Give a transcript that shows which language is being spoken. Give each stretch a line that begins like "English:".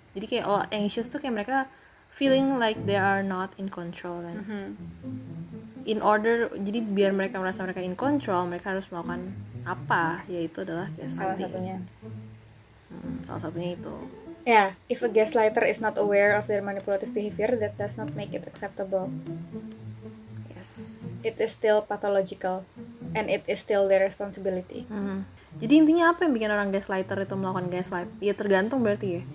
Indonesian: Jadi kayak anxious tuh kayak mereka
English: feeling like they are not in control
Indonesian: kan. In order, jadi biar mereka merasa mereka in control, mereka harus melakukan apa, yaitu adalah salah gaslighting. satunya. Salah satunya itu.
English: Yeah, if a gaslighter is not aware of their manipulative behavior, that does not make it acceptable. Yes. It is still pathological, and it is still their responsibility.
Indonesian: Jadi intinya apa yang bikin orang gaslighter itu melakukan gaslight? Ya tergantung berarti ya.